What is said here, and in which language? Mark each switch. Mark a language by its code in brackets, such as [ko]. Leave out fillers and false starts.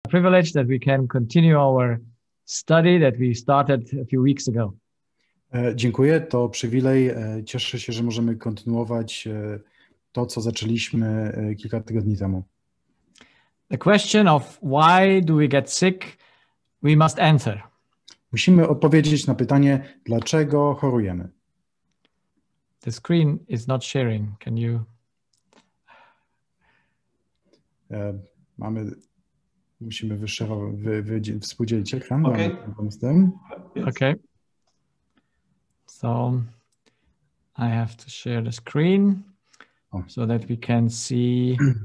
[en] privilege that we can continue our study that we started a few weeks ago. [pl] Dziękuję, to przywilej. Cieszę się, że możemy kontynuować to, co zaczęliśmy kilka tygodni temu. [en] The question of why do we get sick, we must answer. [pl] Musimy odpowiedzieć na pytanie, dlaczego chorujemy. [en] The screen is not sharing. Can you? [pl] Musimy współdzielić ekran. [en] Okay. Okay. So I have to share the screen so that we can see